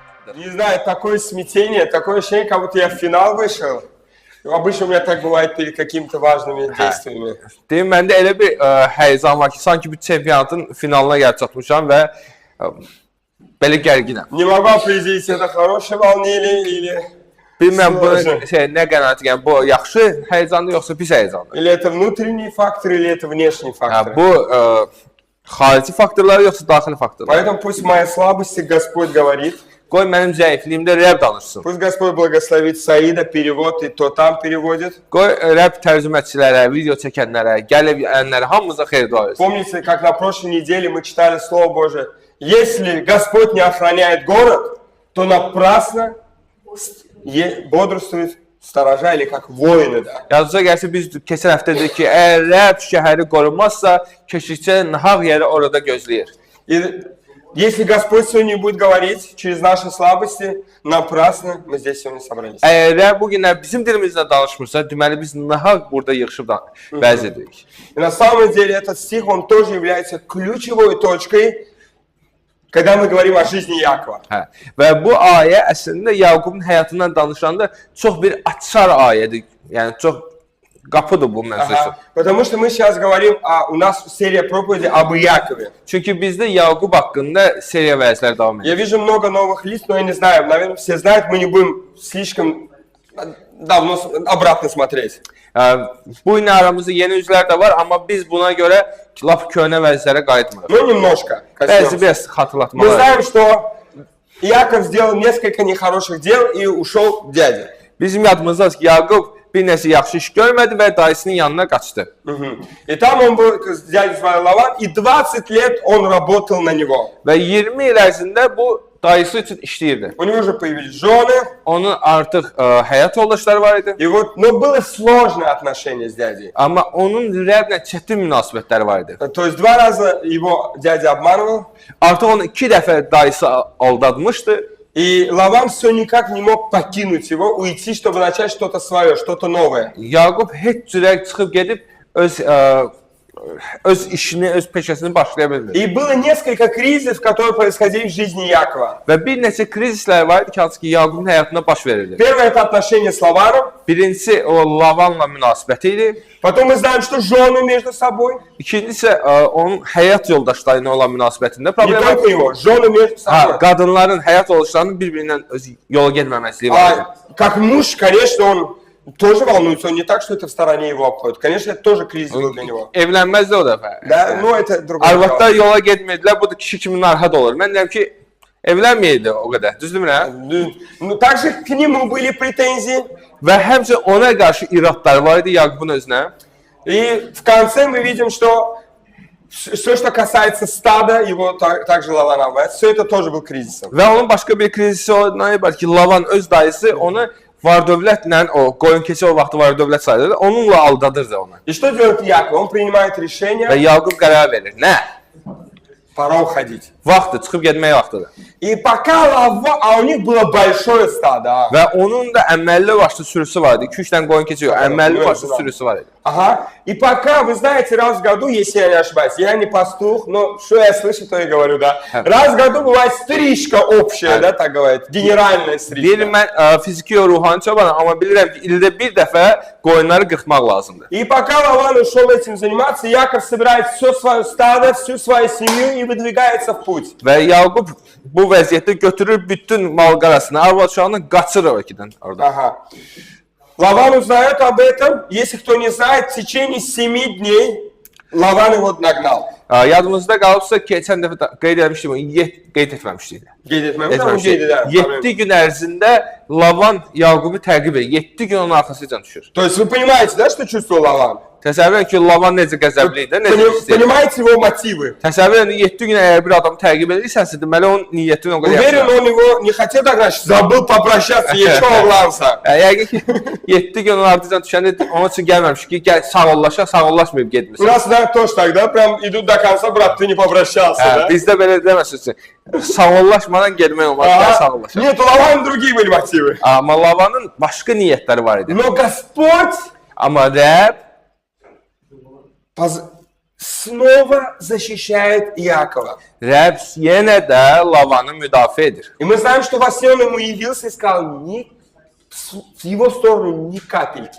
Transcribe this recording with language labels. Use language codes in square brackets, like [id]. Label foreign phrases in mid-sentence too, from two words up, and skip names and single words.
[az] vardır. [ru] Не знаю, такое смятение, такое ощущение, как будто я в финал вышел. Обычно у меня так бывает перед какими-то важными действиями. [az] Deyim, məndə elə bir həyəcan var ki, sanki bir çempionatın finalına gəlib çatmışam və belə gərginəm. [ru] Не могу определить, это хорошее волнение или [az] Bilməm bu [ru] сложное. [az] nə qənaət, yəni bu yaxşı həyəcandır yoxsa pis həyəcandır? [ru] Или это внутренний фактор, или это внешний фактор. [az] Bu xarici faktorlar yoxsa daxili faktorlar? [ru] Поэтому пусть в моей слабости Господь говорит. [az] Qoy mənim zəifliyimdə Rəbb danışsın. [ru] Пусть Господь благословит Саида, перевод, и то там переводит. [az] Qoy Rəbb tərcüməçilərə, video çəkənlərə, gələnlərə hamımıza xeyir dua etsin. [ru] Помните, как на прошлой неделе мы читали Слово Божие? Если Господь не охраняет город, то напрасно бодрствует сторожа, или как воины, да. [az] Yazıca gəlsə biz keçən həftə dedik ki, əgər Rəbb şəhəri qorunmazsa, keşikçi nahaq yeri orada gözləyir. [ru] И если Господь сегодня будет говорить через наши слабости, напрасно мы здесь сегодня собрались. [az] Əgər Rəbb bu günlər bizim dilimizlə danışmırsa, deməli biz nahaq burada yığışıb vəz edirik. [ru] И на самом деле этот стих, он тоже является ключевой точкой, когда мы говорим о жизни Якова. [az] Hə. Və bu ayə əslində Yaqubun həyatından danışanda çox bir açar ayədir. Yəni çox qapıdır bu məsələ üçün. [ru] Потому что мы сейчас говорим, у нас серия проповедей об Якове. [az] Çünki bizdə Yaqub haqqında seriya vəzlər davam edir. [ru] Я вижу много новых лиц, но я не знаю, наверное, все знают, мы не будем слишком давно обратно смотреть. [az] Bu gün aramızda yeni üzvlər də var, amma biz buna görə lap köhnə vəzlərə qayıtmırıq. [ru] Ну, немножко. [az] Bəzi biraz xatırlatmalar. [ru] Мы знаем, что Яков сделал несколько нехороших дел и ушел к дяде. [az] Bizim yadımızdadır ki, Yaqub bir nəsə yaxşı iş görmədi və dayısının yanına qaçdı. [ru] И там он был с дядей звали Лаван, и 20 лет он работал на него. [az] Və 20 il ərzində bu dayısı üçün işləyirdi. [ru] У него уже появились жены. [az] Onun artıq həyat yoldaşları var idi. [ru] И вот, но было сложное отношение с дядей. [az] Amma onun Rəbblə çətin münasibətləri var idi. [ru] То есть 2 раза его дядя обманывал. [az] Artıq onu 2 dəfə dayısı aldatmışdı. [ru] И Лаван все никак не мог покинуть его, уйти, чтобы начать что-то свое, что-то новое. [az] Yaqub heç cürə çıxıb gedib öz işini, öz peşəsini başlaya bilmirdi. [ru] И было несколько кризисов, которые происходили в жизни Якова. [az] Və bir neçə krizislər var idi ki, hansı ki Yaqubun həyatında baş verirdi. [ru] Первое это отношение с Лаваном. [az] Birincisi o Lavanla münasibəti idi. [ru] Потом мы знаем, что жены между собой. [az] İkincisi onun həyat yoldaşları ilə olan münasibətində [ru] Не [az] problem var. [ru] только его, жены между собой. [az] Qadınların həyat yoldaşlarının bir-birindən öz yola getməməzliyi var. [ru] Как муж, конечно, он тоже волнуется. Он не так, что это в стороне его обходит. Конечно, это тоже кризис был для него. [az] Evlənməzdi o dəfə. [ru] Да, ну это другое. [az] Arvadlar yola getmirdilər, bu da kişi kimi narahat olur. Mən deyirəm ki, evlənməyəydi o qədər. Düzdürmü nə? [ru] Ну также к нему были претензии. [az] Və həmçə ona qarşı iradları var idi Yaqubun özünə. [ru] И в конце мы видим, что все, что касается стада, его также Лаван обвиняет, все это тоже был кризисом. [az] Və onun başqa bir krizisi ondan ibarət ki, Lavan öz dayısı onu var-dövlətlə, o qoyun keçi o vaxtı var-dövlət sayılırdı, onunla aldadırdı onu. [ru] И что делает Яков? Он принимает [az] Və [ru] решение, [az] Yaqub qərar verir. Nə? [ru] пора уходить. [az] Vaxtdır, çıxıb getmək vaxtıdır. [ru] И пока Лаван, а у них было большое стадо. [az] Və onun da əməlli başlı sürüsü var idi. 2-3 dənə qoyun keçi yox, əməlli başlı sürüsü var idi. [ru] Ага. И пока, вы знаете, раз в году, если я не ошибаюсь, я не пастух, но что я слышу, то и говорю, да. Раз в году бывает стрижка общая, да, так говорят, генеральная стрижка. [az] Deyirəm, mən fiziki və ruhani çobanam, amma bilirəm ki, ildə bir dəfə qoyunları qırxmaq lazımdır. [ru] И пока Лаван ушел этим заниматься, Яков собирает все свое стадо, всю свою семью и выдвигается в путь. [az] Və Yaqub bu vəziyyətdə götürür bütün mal-qarasını, arvad-uşağını qaçır o ikidən orada. [ru] Ага. Лаван узнает об этом, если кто не знает, в течение 7 дней Лаван его нагнал. [az] Yadımızda qalıbsa, keçən dəfə qeyd etmişdim, qeyd etməmişdik. Qeyd etməmişdik. 7 gün ərzində Lavan Yaqubu təqib edir. 7 gün onun arxasıca düşür. [ru] То есть вы понимаете, да, что чувствовал Лаван? [az] Təsəvvür edin ki, Lavan necə qəzəbli idi, necə istəyir. [ru] Понимаете его мотивы? [az] Təsəvvür edin, 7 gün əgər bir adamı təqib edirsənsə, deməli onun niyyətini o qədər [ru] Уверен, он его не хотел так, значит, забыл попрощаться, еще увлался. [az] Yəqin ki, 7 gün onun ardıcan düşəndə onun üçün gəlməmiş ki, gəl sağollaşmayıb getmirsən. [ru] У нас, да, тоже так, да, прям idут до конца, брат, ты не попрощался, да? [az] Bizdə belə deməsin. Sağollaşmadan getmək olmaz, gəl sağollaşaq. [ru] Нет, у Лавана другие были мотивы. [az] Amma Lavanın başqa niyyətləri var idi. [ru] Но Господь [az] Amma Rəbb [ru] снова защищает Иакова. [az] Rəbb yenə də Lavanı müdafiə edir. [ru] И мы знаем, что во сне он ему явился и сказал, в его сторону ни капельки.